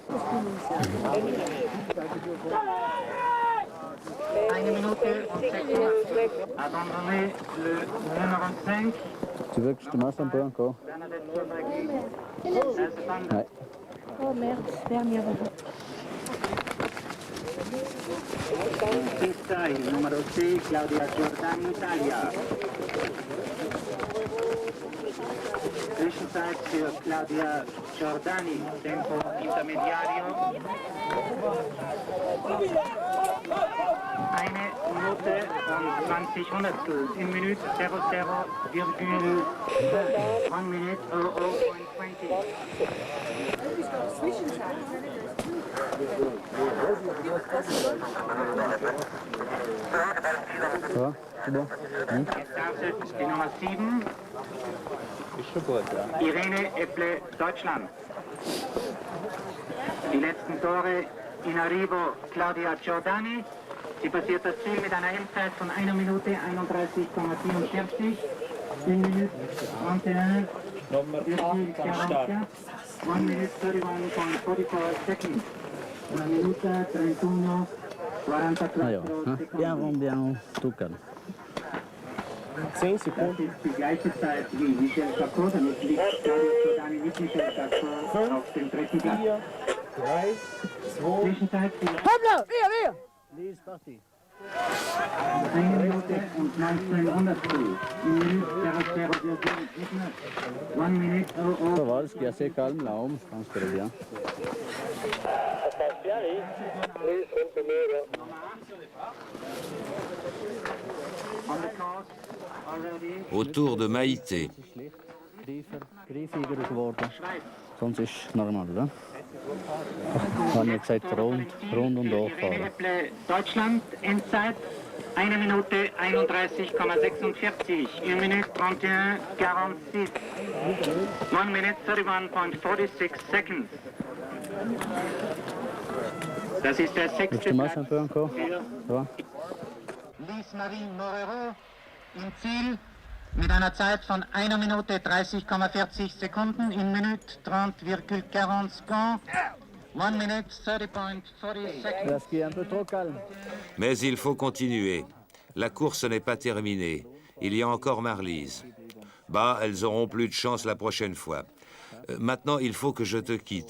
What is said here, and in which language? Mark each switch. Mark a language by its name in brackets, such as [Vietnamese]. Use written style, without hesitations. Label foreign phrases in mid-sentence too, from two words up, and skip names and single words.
[French] Abandonner le numéro 5. Tu veux que je te masse un peu encore? Ouais. Oh merde, dernière. [Italian] Numero 6, Claudia Giordani, Italia. [German] Zwischenzeit für Claudia Giordani, [Italian] Tempo intermediario. [German] 1 Minute und 20 Hundertstel. In Minute 00,1 Minute 00.20. [French] Ça va? C'est bon? [German] Jetzt startet die Nummer 7. Irene Epple, Deutschland. Die letzten Tore [Italian] in Arrivo, [German] Claudia Giordani. Sie passiert das Ziel mit einer Endzeit von 1 Minute 31,44. 1 Minute 31. Nummer 8, [English] 1 minute 31.44 seconds. 1 minute 31, 44 [French] Alors, hein? Bien rond, bien haut, tout calme. [German] 10 Das Sekunden. ist die gleiche Zeit wie Michel Jacot, damit liegt Claudia Giordani mit Michel Jacot auf dem dritten Platz. 4, 3, 2. Zwischenzeit [French] Hop là, viens. Lise, parti. [German] 1 Minute und 19 Hundertstel. 1 Minute 00,79. 1 Minute [French] Ça va, le ski est assez calme là-haut, je pense que c'est bien. Ça passe bien, Lise. Lise, un peu mieux, là. [English] on the course already. [French] Autour de Maïté. [German] Griefiger geworden. Sonst ist es normal, oder? Haben wir gesagt, rund und Irene hochfahren. Epple, Deutschland, Endzeit 1 Minute 31,46. 1 Minute 31,46. [English] 1 Minute 31.46 seconds. [German] Das ist der [French] Je [German] sechste [French] te masse [German] Platz [French] un peu encore? Ça va? [German] Lise-Marie Morero im Ziel mit einer Zeit von 1 Minute 30,40 Sekunden in Minute 30,40 secondes. [English] 1 minute 30.40 seconds. [French] Le ski est un peu trop calme. Mais il faut continuer. La course n'est pas terminée. Il y a encore Marlise. Bah, elles auront plus de chance la prochaine fois. Maintenant, il faut que je te quitte.